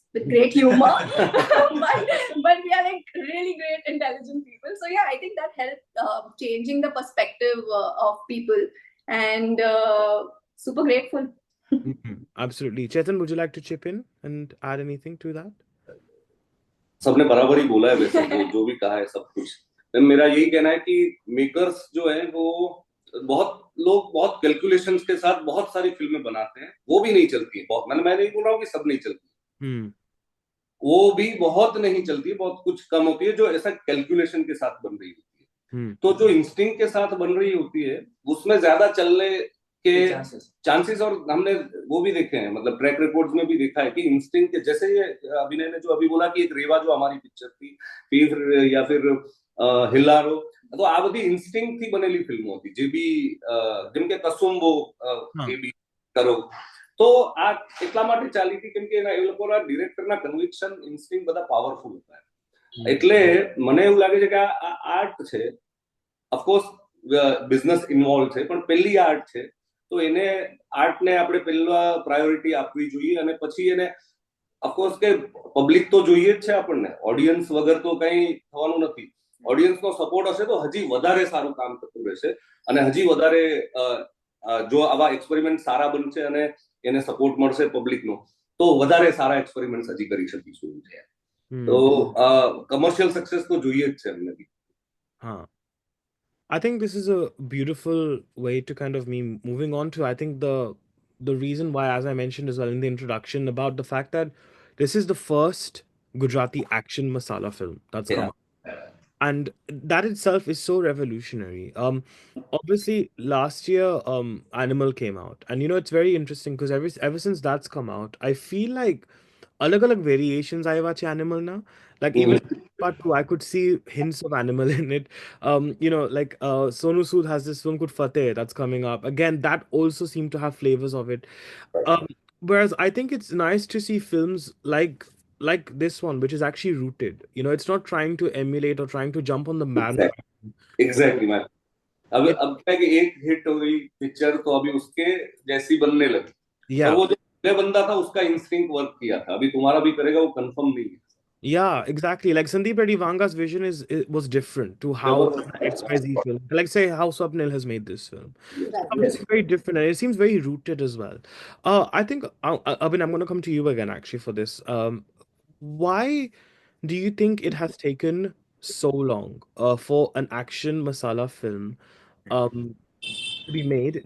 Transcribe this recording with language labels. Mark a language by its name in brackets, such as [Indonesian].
[English] with great humor, but we are like really great, intelligent people. So yeah, I think that helped changing the perspective of people, and super grateful. Absolutely. Chetan, would you like to chip in and add anything to that? [Hindi] सबने बराबर ही बोला है वैसे, जो भी कहा है सब कुछ। मेरा यही कहना है कि मेकर्स जो है वो बहुत लोग बहुत कैलकुलेशंस के साथ बहुत सारी फिल्में बनाते हैं, वो भी नहीं चलती है बहुत। मैं नहीं बोल रहा हूँ कि सब नहीं चलती, वो भी बहुत नहीं चलती, बहुत कुछ कम होती है जो ऐसा कैलकुलेशन के साथ बन रही होती है। तो जो इंस्टिंक्ट के साथ बन रही होती है उसमें ज्यादा चलने के चांसेस, और हमने वो भी देखे हैं, मतलब ट्रैक रिकॉर्ड्स में भी देखा है कि इंस्टिंक्ट, जैसे ये अभिनय ने जो अभी बोला कि एक रेवा जो हमारी पिक्चर थी, फिर या फिर हिल्लारो, [Gujarati] तो आ बधी इंस्टिंक्ट थी बनेली फिल्मों थी, જે બી જેમ કે કસુંબો એ બી કરો, તો આ એટલા માટે ચાલી હતી કેમ કે એના એ લોકોના ડિરેક્ટરના કન્વિક્શન ઇન્સ્ટિંક્ટ બધા પાવરફુલ હતા, એટલે મને એવું લાગે છે કે આ આર્ટ છે, ઓફકોર્સ બિઝનેસ ઇન્વોલ્વ છે, પણ પહેલી આર્ટ છે, તો એને આર્ટને આપણે પહેલા પ્રાયોરિટી આપવી જોઈએ, અને પછી એને ઓફકોર્સ કે પબ્લિક તો જોઈએ જ છે આપણને, ઓડિયન્સ વગર તો કંઈ થવાનું નથી, ઓડિયન્સનો સપોર્ટ હશે તો હજી વધારે સારું કામ થતું રહેશે, અને હજી વધારે જો આવા એક્સપેરિમેન્ટ સારા બનશે અને એને સપોર્ટ મળશે પબ્લિકનો, તો વધારે સારા એક્સપેરિમેન્ટ હજી કરી શકીશું. તો કમર્શિયલ સક્સેસ તો જોઈએ જ છે અમને બી. [English] હા, I think this is a beautiful way to kind of me moving on to, I think the reason why, as I mentioned as well in the introduction, about the fact that this is the first Gujarati action masala film that's come out. And that itself is so revolutionary. Obviously last year Animal came out, and it's very interesting because ever since that's come out, I feel like alag variations I watch Animal now. Like even part 2, I could see hints of Animal in it. Like Sonu Sood has this film called Fateh that's coming up. Again, that also seemed to have flavors of it. Um, Whereas I think it's nice to see films like this one, which is actually rooted. It's not trying to emulate or trying to jump on the bandwagon. [Hindi] Exactly ma'am, अब क्या है कि एक hit हो गई picture तो अभी उसके जैसी बनने लगी, और [English] Yeah. [Hindi] वो जो पहले बंदा था उसका इंस्टिंक्ट वर्क किया था, अभी तुम्हारा भी करेगा वो कंफर्म नहीं है। [English] Yeah, exactly. Like Sandeep Reddy Vanga's vision was different to how XYZ film. Like say how Swapnil has made this film. Yes. It's very different, and it seems very rooted as well. I think Abhin, I'm going to come to you again actually for this. Why do you think it has taken so long for an action masala film to be made?